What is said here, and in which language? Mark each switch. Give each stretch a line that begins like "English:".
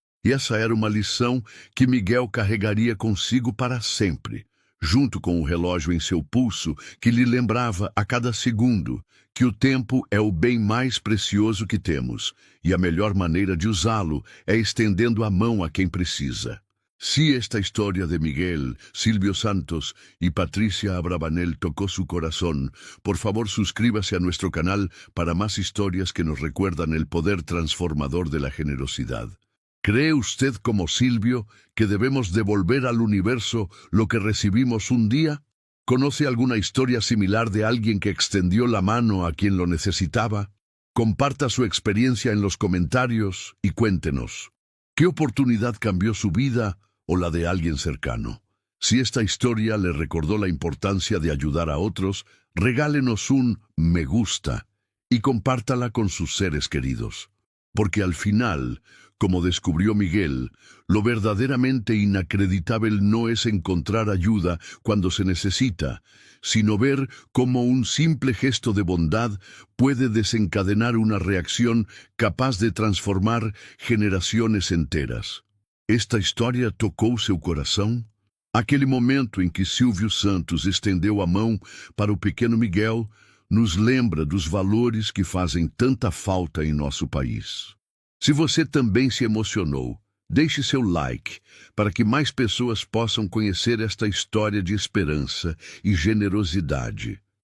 Portuguese: E essa era uma lição que Miguel carregaria consigo para sempre, junto com o relógio em seu pulso que lhe lembrava a cada segundo que o tempo é o bem mais precioso que temos, e a melhor maneira de usá-lo é estendendo a mão a quem precisa.
Spanish: Si esta historia de Miguel, Silvio Santos y Patricia Abravanel tocó su corazón, por favor suscríbase a nuestro canal para más historias que nos recuerdan el poder transformador de la generosidad. ¿Cree usted, como Silvio, que debemos devolver al universo lo que recibimos un día? ¿Conoce alguna historia similar de alguien que extendió la mano a quien lo necesitaba? Comparta su experiencia en los comentarios y cuéntenos. ¿Qué oportunidad cambió su vida o la de alguien cercano? Si esta historia le recordó la importancia de ayudar a otros, regálenos un me gusta y compártala con sus seres queridos. Porque al final, como descubrió Miguel, lo verdaderamente inacreditable no es encontrar ayuda cuando se necesita, sino ver cómo un simple gesto de bondad puede desencadenar una reacción capaz de transformar generaciones enteras.
Portuguese: Esta história tocou seu coração? Aquele momento em que Silvio Santos estendeu a mão para o pequeno Miguel nos lembra dos valores que fazem tanta falta em nosso país. Se você também se emocionou, deixe seu like para que mais pessoas possam conhecer esta história de esperança e generosidade.